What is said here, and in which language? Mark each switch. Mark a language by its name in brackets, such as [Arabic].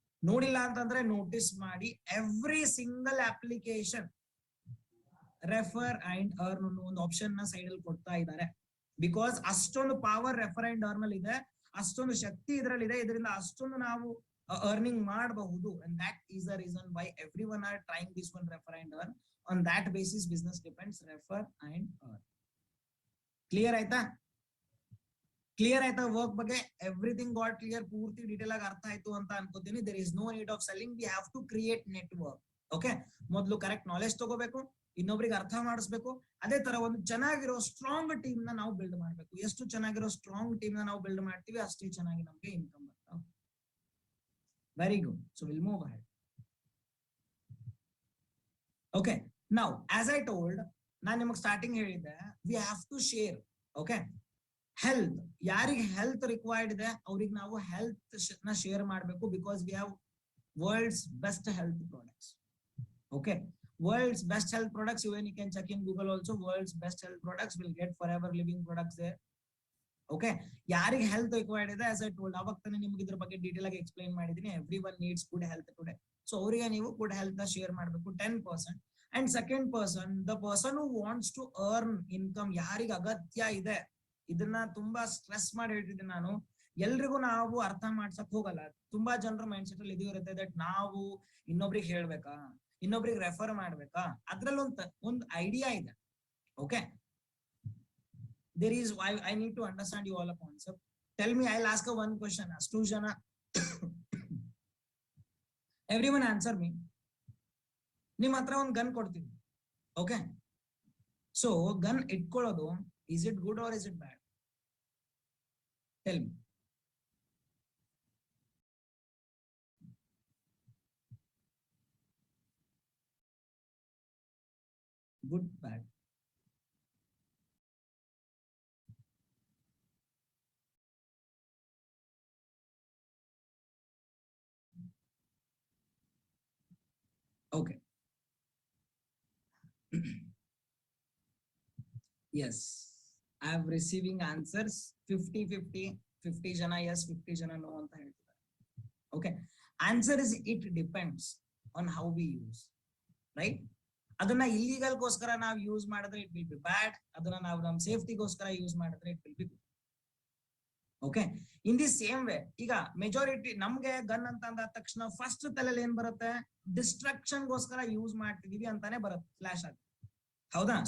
[Kannada] ನೋಡಿಲ್ಲ ಅಂತಂದ್ರೆ ನೋಟಿಸ್ ಮಾಡಿ, every single application refer and earn ಅನ್ನೋ ಒಂದು ಆಪ್ಷನ್ ನ ಸೈಡ್ ಅಲ್ಲಿ ಕೊಡ್ತಾ ಇದ್ದಾರೆ. ಬಿಕಾಸ್ ಅಷ್ಟೊಂದು ಪವರ್ ರೆಫರ್ ಅಂಡ್ ಅರ್ನ್ ಅಲ್ಲಿ ಇದೆ, ಅಷ್ಟೊಂದು ಶಕ್ತಿ ಇದರಲ್ಲಿ ಇದೆ, ಇದರಿಂದ ಅಷ್ಟೊಂದು ನಾವು earning ಮಾಡಬಹುದು. [English] And that is the reason why everyone are trying this one, refer and earn. On that basis business depends, refer and earn. [Kannada] Clear ಆಯ್ತಾ? ಕ್ಲಿಯರ್ ಆಯ್ತಾ? ವರ್ಕ್ ಬಗ್ಗೆ [English] everything got clear, [Kannada] ಪೂರ್ತಿ ಡೀಟೇಲ್ ಆಗಿ ಅರ್ಥ ಆಯ್ತು ಅಂತ ಅನ್ಕೋತೀನಿ. [English] There is no need of selling, we have to create network. Okay, [Kannada] ಮೊದಲು ಕರೆಕ್ಟ್ ನಾಲೆಜ್ ತಗೋಬೇಕು, ಇನ್ನೊಬ್ರಿಗೆ ಅರ್ಥ ಮಾಡಿಸ್ಬೇಕು. ಅದೇ ತರ ಒಂದು ಚೆನ್ನಾಗಿರೋ ಸ್ಟ್ರಾಂಗ್ ಟೀಮ್ ನ ನಾವು ಬಿಲ್ಡ್ ಮಾಡ್ಬೇಕು. ಎಷ್ಟು ಚೆನ್ನಾಗಿರೋ ಸ್ಟ್ರಾಂಗ್ ಟೀಮ್ ನ ನಾವು ಬಿಲ್ಡ್ ಮಾಡ್ತೀವಿ, ಅಷ್ಟೇ ಚೆನ್ನಾಗಿ ನಮ್ಗೆ ಇನ್ಕಮ್ ಬರ್ತಾವ. [English] Very good. So we'll move ahead. Okay. Now, as I told, [Kannada] ನಾನು ನಿಮಗೆ ಸ್ಟಾರ್ಟಿಂಗ್ ಹೇಳಿದ್ದೆ, [English] we have to share. Okay. Health. [Kannada] ಯಾರಿಗೆ ಹೆಲ್ತ್ ರಿಕ್ವೈರ್ಡ್ ಇದೆ ಅವ್ರಿಗೆ ನಾವು ಹೆಲ್ತ್ ನ ಶೇರ್ ಮಾಡಬೇಕು. [English] Because we have world's best health products. Okay. World's best health products. Even you can check in Google also. World's best health products will get forever living products there. [Kannada] Okay, ಯಾರಿಗೆ health required ಇದೆ [English] as I told [Kannada] ಅವಾಗ ತಾನೇ ನಿಮ್ಗೆ ಇದ್ರ ಬಗ್ಗೆ detail ಆಗಿ explain ಮಾಡಿದೀನಿ. [English] Every one needs good health today. [Kannada] So ಅವರಿಗೆ ನೀವು ಗುಡ್ ಹೆಲ್ತ್ ನ ಶೇರ್ ಮಾಡಬೇಕು 10%. And second person, [English] the person who wants to earn income, [Kannada] ಯಾರಿಗೆ ಅಗತ್ಯ ಇದೆ, ಇದನ್ನ ತುಂಬಾ ಸ್ಟ್ರೆಸ್ ಮಾಡಿ ಹೇಳ್ತಿದ್ದೀನಿ ನಾನು. ಎಲ್ರಿಗೂ ನಾವು ಅರ್ಥ ಮಾಡ್ಸಕ್ ಹೋಗಲ್ಲ. ತುಂಬಾ ಜನರ ಮೈಂಡ್ ಸೆಟ್ ಅಲ್ಲಿ ಇದು ಇರುತ್ತೆ ದಟ್ ನಾವು ಇನ್ನೊಬ್ರಿಗೆ ಹೇಳ್ಬೇಕಾ, ಇನ್ನೊಬ್ರಿಗೆ ರೆಫರ್ ಮಾಡ್ಬೇಕಾ, ಅದ್ರಲ್ಲಿ ಒಂದು ಐಡಿಯಾ ಇದೆ. [English] Okay, there is why I need to understand you all a concept. Tell me, I'll ask a one question. [Kannada] Astu jana [English] everyone answer me. [Kannada] ನಿಮ್ಮ ಹತ್ರ ಒಂದು ಗನ್ ಕೊಡ್ತೀನಿ. [English] okay, so [Kannada] ಗನ್ ಇಟ್ಕೊಳ್ಳೋದು, [English] is it good or is it bad? Tell me. Good, bad? Okay. Yes, I am receiving answers 50-50. [Kannada] 50 jana yes, 50 jana no anta ಹೇಳ್ತಿದ್ದಾರೆ. [English] Okay, answer is it depends on how we use, right? [Kannada] ಅದನ್ನ illegal ಗೋಸ್ಕರ ನಾವು use ಮಾಡಿದ್ರೆ [English] It will be bad. [Kannada] ಅದನ್ನ ನಾವು ನಮ್ಮ ಸೇಫ್ಟಿಗೋಸ್ಕರ use ಮಾಡಿದ್ರೆ [English] It will be good. [Kannada] Okay, in the same way ಈಗ ಮೆಜಾರಿಟಿ ನಮ್ಗೆ ಗನ್ ಅಂತ ಅಂದ ತಕ್ಷಣ ಫಸ್ಟ್ ತಲೆಯಲ್ಲಿ ಏನ್ ಬರುತ್ತೆ, ಡಿಸ್ಟ್ರಕ್ಷನ್ ಗೋಸ್ಕರ ಯೂಸ್ ಮಾಡ್ತಿದೀವಿ ಅಂತಾನೆ ಬರುತ್ತೆ ಫ್ಲಾಶ್ ಆಗಿ, ಹೌದಾ?